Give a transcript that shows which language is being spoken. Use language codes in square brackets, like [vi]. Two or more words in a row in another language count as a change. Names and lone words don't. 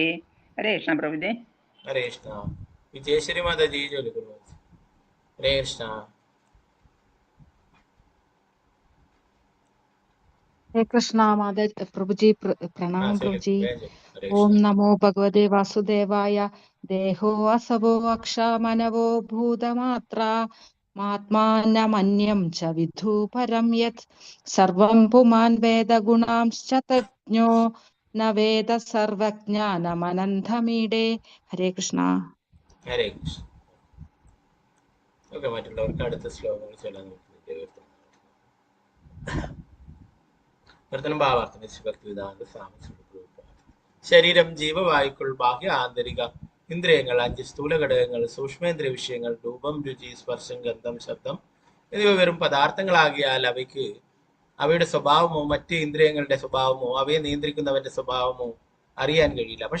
[hi] हरे कृष्ण प्रभुजे। [ml] ഹരേ കൃഷ്ണ വിജയശ്വരി മാതാജി ചൊല്ലിക്കൊടു ഹരേ കൃഷ്ണ [hi] हरे कृष्णा माधव प्रभु जी ആ प्रणाम प्रभु जी। [ml] ചൊല്ലിക്കൊടു ഹരേ [sa] ओम [ml] കൃഷ്ണ [sa] नमो भगवते वासुदेवाय। देहो असवो अक्षामनवो भूतमात्रा मात्मानमन्यं च विद्धु परं यत् सर्वं पुमान् वेदगुणांश्च तज्ञो न वेद सर्वज्ञानमनन्तमीडे। [hi] हरे कृष्णा। [ml] ഹരേ കൃഷ്ണ ഓക്കെ മറ്റുള്ളവർക്ക് അടുത്ത ശ്ലോകങ്ങൾ ചൊല്ലാൻ നോക്കുന്നത് പ്രവർത്തനം ഭാവാർത്ഥം ഭക്തിവിധാന ശരീരം ജീവവായുക്കൾ ബാഹ്യ ആന്തരിക ഇന്ദ്രിയങ്ങൾ 5 സ്ഥൂല ഘടകങ്ങൾ സൂക്ഷ്മേന്ദ്രിയ വിഷയങ്ങൾ രൂപം രുചി സ്പർശം ഗന്ധം ശബ്ദം എന്നിവ വെറും പദാർത്ഥങ്ങളാകിയാൽ അവയുടെ സ്വഭാവമോ മറ്റ് ഇന്ദ്രിയങ്ങളുടെ സ്വഭാവമോ അവയെ നിയന്ത്രിക്കുന്നവന്റെ സ്വഭാവമോ അറിയാൻ കഴിയില്ല.